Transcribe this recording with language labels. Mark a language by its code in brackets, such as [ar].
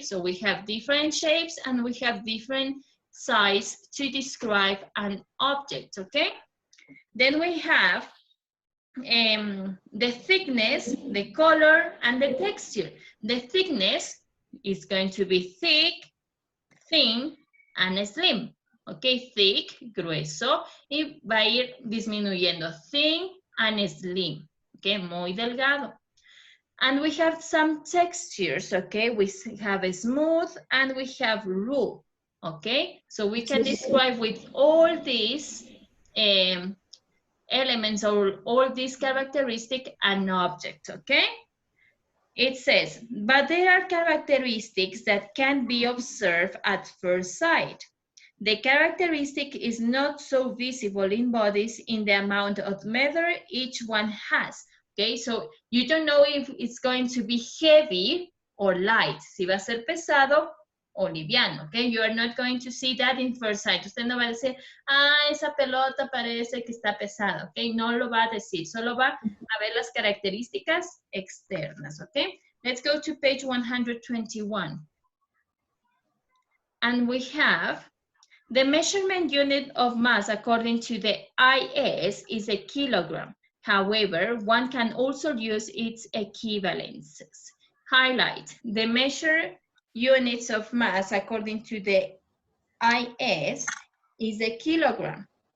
[en] So we have different shapes and we have different size to describe an object, okay? Then we have the thickness, the color, and the texture. The thickness is going to be thick, thin, and slim. ¿ok? [es] Thick, grueso, y va a ir disminuyendo. [en] Thin and slim, ¿ok? [es] Muy delgado. [en] And we have some textures, okay? We have a smooth and we have rough, okay? So we can describe with all these elements or all these characteristics an object, okay? It says, but there are characteristics that can be observed at first sight. The characteristic is not so visible in bodies in the amount of matter each one has. Okay, so you don't know if it's going to be heavy or light, [es] si va a ser pesado o liviano, [en] okay? You are not going to see that in first sight. [es] Usted no va a decir, esa pelota parece que está pesada, okay? No lo va a decir, solo va a ver las características externas, okay? [en] Let's go to page 121. And we have the measurement unit of mass according to the IS is a kilogram. However, one can also use its equivalences. Highlight, the measure units of mass according to the IS is a kilogram.